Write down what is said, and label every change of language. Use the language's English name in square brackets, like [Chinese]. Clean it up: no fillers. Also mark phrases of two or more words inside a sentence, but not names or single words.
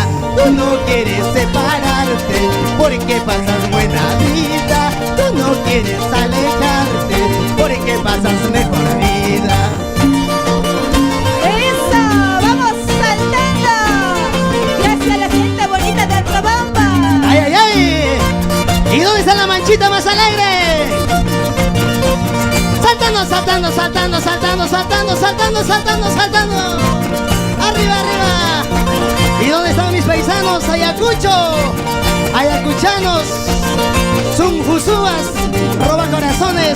[Spanish] Tú no quieres separarte porque pasas buena vida. Tú no quieres alejarte porque pasas mejor vida. ¡Eso! ¡Vamos saltando! Gracias a la gente bonita de Acabamba. ¡Ay, ay, ay! ¿Y dónde está la manchita más alegre? Saltando, saltando, saltando, saltando, saltando, saltando, saltando, saltando. Arriba, arriba. ¿Y dónde están mis paisanos? Ayacucho, ayacuchanos, Zunjusúas, roba corazones.